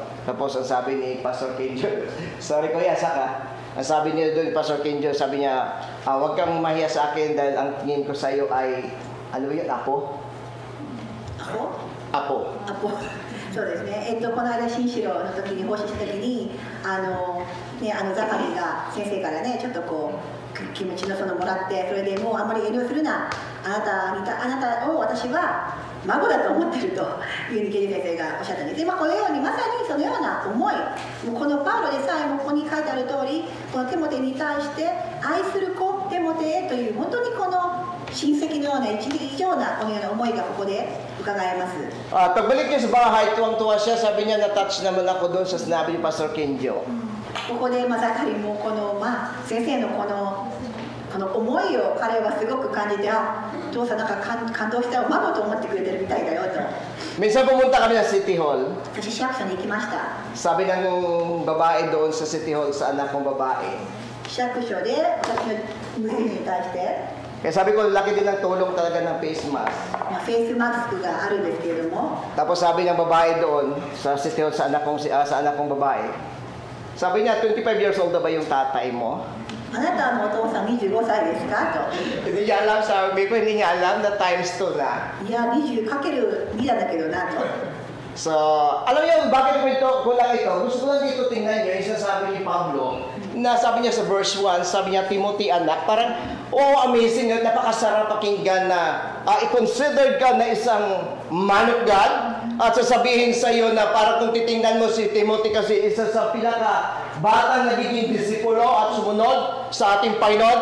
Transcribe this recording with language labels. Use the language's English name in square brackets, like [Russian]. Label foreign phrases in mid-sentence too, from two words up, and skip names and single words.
[Filipino] Tapos ang sabi ni Pastor Kenjo, sorry Kuya Saka, ang sabi niya doon, Pastor Kenjo, sabi niya, huwag kang mahiya sa akin dahil ang tingin ko sa iyo ay, ano yun, apo? [Japanese] アポ [Filipino] Apo. [Japanese] そうですね、この間新城の時に奉仕した時にザカリが先生からねちょっとこう気持ちのそのもらって、それでもうあんまり遠慮するな、あなたを私は孫だと思ってるというふうにケリー先生がおっしゃったんです。このようにまさにそのような思い、もうこのパウロでさえもここに書いてある通り、このテモテに対して愛する子テモテへという本当にこの親戚のような一以上なこのような思いがここで伺えます。 [Filipino] Pagbalik niya sa bahay, tuwang-tuwa siya, sabi niya, na-touch naman ako doon sa sinabi ni Pastor Kenjo. [Japanese] ここでザカリもこの先生のこの思いを彼はすごく感じて、お父さんなんか感動したよ、孫と思ってくれてるみたいだよと。 [Filipino] Minsan pumunta kami sa City Hall. [Japanese] 私市役所に行きました。 [Filipino] Sabi ng babae doon sa City Hall sa anak kong babae. [Japanese] 市役所で私の娘に対して [Filipino] Kaya sabi ko, laki din ng tulong talaga ng face mask. [Japanese] フェイスマスクがあるんですけれども、 [Filipino] Tapos sabi ng babae doon sa City Hall sa anak kong babae. Sabi niya, [English] 25 years old [Filipino] na ba yung tatay mo? [Japanese] あなたのお父さん25歳ですかと。 [Filipino] Hindi niya alam, sabi ko, hindi niya alam na times 2 na. [Japanese] いや、20かける2なんだけどなと。 [Filipino] So, alam niyo, bakit ko lang ito? Gusto ko lang dito tingnan niyo, yung sinasabi ni Pablo, na sabi niya sa verse 1, sabi niya, Timothy anak, parang, amazing, napakasarap pakinggan na i-considered ka na isang [English] man of God, [Filipino] at sasabihin sa iyo na parang kung titingnan mo si Timothy kasi isa sa batang nagiging disipulo at sumunod sa ating Panginoon.